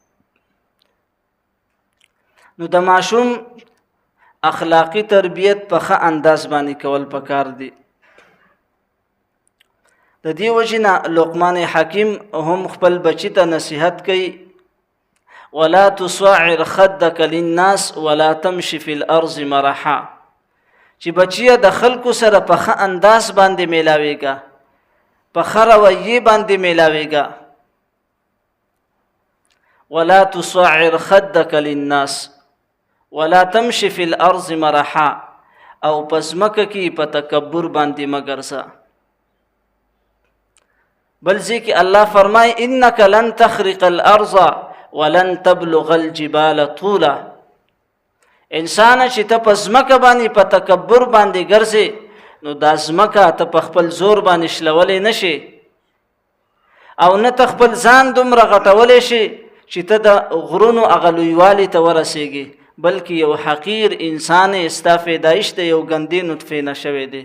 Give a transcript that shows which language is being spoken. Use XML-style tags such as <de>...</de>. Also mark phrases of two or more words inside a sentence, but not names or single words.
<ps>نو د ماشوم اخلاقی تربیت په ښه انداز باندې کول پکار دي. د دې وجې نه لقمان حکیم هم خپل بچی ته نصیحت کوي،</ps> <ar>ولا تصعر خدك للناس ولا تمشي في الارض مرحا.</ar> <ps>چې بچیه د خلکو سره په ښه انداز باندې میلاویږه، په ښه رویې باندې میلاویږه.</ps> <ar>ولا تصعر خدك للناس ولا تمشي في الارض مرحا،</ar> <ps>او پس مکه کې په تکبر باندې مګرځه. بل ځکه الله فرمای</ps> <ar>انك لن تخرق الارض ولن تبلغ الجبال طولا.</ar> <ps>انسان چې ته په ځمکه باندې په تکبر باندې ګرځې نو دا ځمکه ته په خپل زور باندې شلولی نشي، او نه ته خپل ځان دومره غټولی شي چې ته د غرونو هغه لویوالي ته ورسېږي، بلکې یو حقیر انسان ستا پیدایش د یو ګندې نطفې نه شوی دی.</ps>